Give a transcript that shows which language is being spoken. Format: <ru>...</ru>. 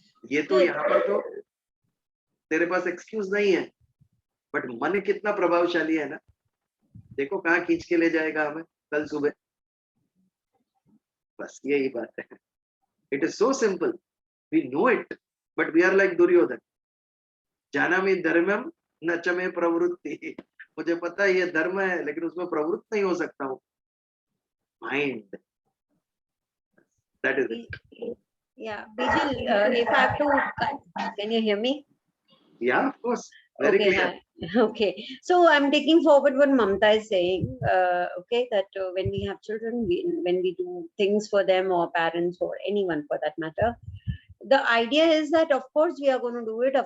<hi>ये तो यहाँ पर तो तेरे पास एक्सक्यूज नहीं है, बट मन कितना प्रभावशाली है ना, देखो कहाँ खींच के ले जाएगा हमें कल सुबह। बस यही बात है।</hi> <en>It is so simple, we know it, but we are like Duryodhana.</en> <sa>जानामि धर्मम न च मे प्रवृत्ति।</sa> <hi>मुझे पता है ये धर्म है लेकिन उसमें प्रवृत्त नहीं हो सकता हूँ।</hi> <en>Mind, that is it. Yeah, Bijal, if I have to, can you hear me? Yeah, of course. Very Okay, clear. okay. So I'm taking forward what Mamta is saying. Okay, that when we have children, when we do things for them or parents or anyone for that matter, the idea is that of course we are going to do it.</en>